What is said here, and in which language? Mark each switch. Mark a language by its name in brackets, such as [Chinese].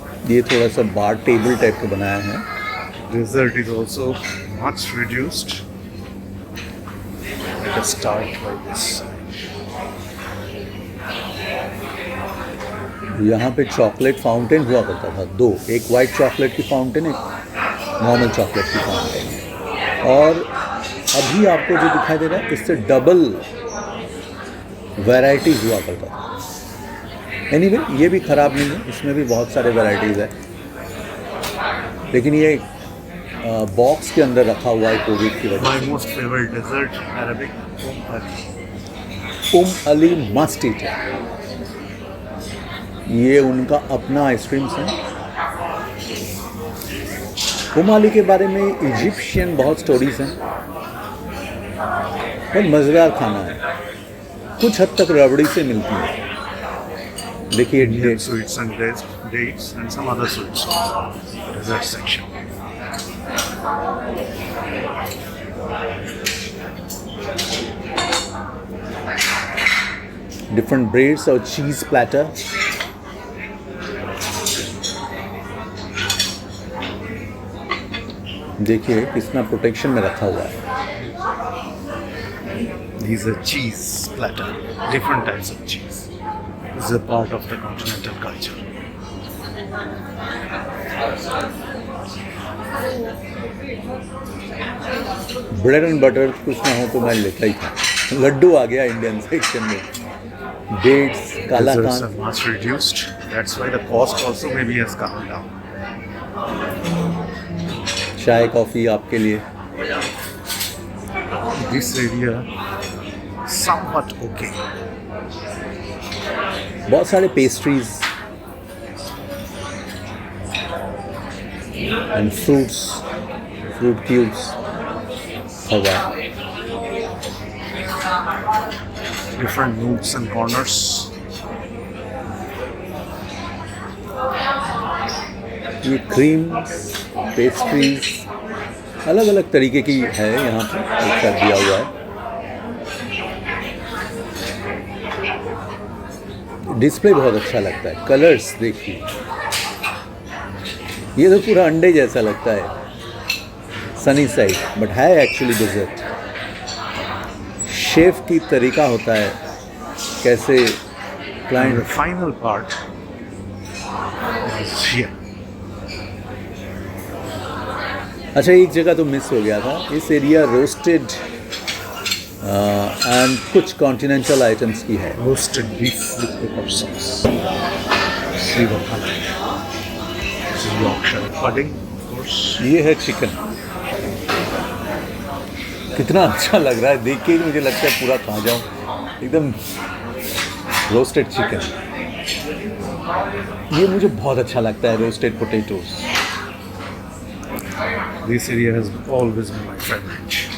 [Hindi] ये थोड़ा सा बार टेबल टाइप का बनाया है। [English] Dessert is also much reduced. Let us start like this. [Hindi] यहाँ पे चॉकलेट फाउंटेन हुआ करता था दो, एक वाइट चॉकलेट की फाउंटेन, एक नॉर्मल चॉकलेट की फाउंटेन। और अभी आपको जो दिखाई दे रहा है इससे डबल वैरायटीज़ हुआ करता था। एनीवे ये भी ख़राब नहीं है, इसमें भी बहुत सारे वैरायटीज़ है, लेकिन ये बॉक्स के अंदर रखा हुआ है कोविड की वजह [English] My most favorite dessert, Arabic [Hindi] से। अली मस्ट ईट है, ये उनका अपना आइसक्रीम्स है। अली के बारे में इजिप्शियन बहुत स्टोरीज हैं, बहुत मज़ेदार खाना है, कुछ हद तक रबड़ी से मिलती है। देखिए [English] Indian sweets and dates and some other sweets. Dessert section. [Hindi] Different breads और चीज़ प्लेटर। देखिए कितना प्रोटेक्शन में रखा हुआ है। [English] These are cheese platter, different types of cheese. This is a part of the continental culture. [Hindi] Bread and butter कुछ ना हो तो मैं लेता ही था। लड्डू आ गया इंडियन सेक्शन में, dates, [English] Desserts [Hindi] कालाकांद। [English] are much reduced. That's why the cost also maybe has come down. [Hindi] चाय कॉफ़ी आपके लिए। [English] This area somewhat okay. [Hindi] बहुत सारे पेस्ट्रीज एंड फ्रूट क्यूब्स हवा। [English] Different nooks and corners. [Hindi] ये क्रीम पेस्ट्रीज अलग अलग तरीके की है, यहाँ पर एक साथ दिया हुआ है। डिस्प्ले बहुत अच्छा लगता है, कलर्स देखिए, ये तो पूरा अंडे जैसा लगता है सनी साइड, बट है एक्चुअली डेजर्ट। शेफ की तरीका होता है कैसे [English] And [Hindi] client. [English] the final part is here. [Hindi] अच्छा एक जगह तो मिस हो गया था, इस एरिया रोस्टेड एंड कुछ कॉन्टिनेंटल आइटम्स की है। [English] Roasted beef with pepper sauce. Sliver pudding. This is Yorkshire pudding, of course. [Hindi] ये है चिकन, कितना अच्छा लग रहा है देख के ही मुझे लगता है पूरा खा जाऊं एकदम। रोस्टेड चिकन, ये मुझे बहुत अच्छा लगता है। Roasted potatoes, [English] This area has always been my favorite.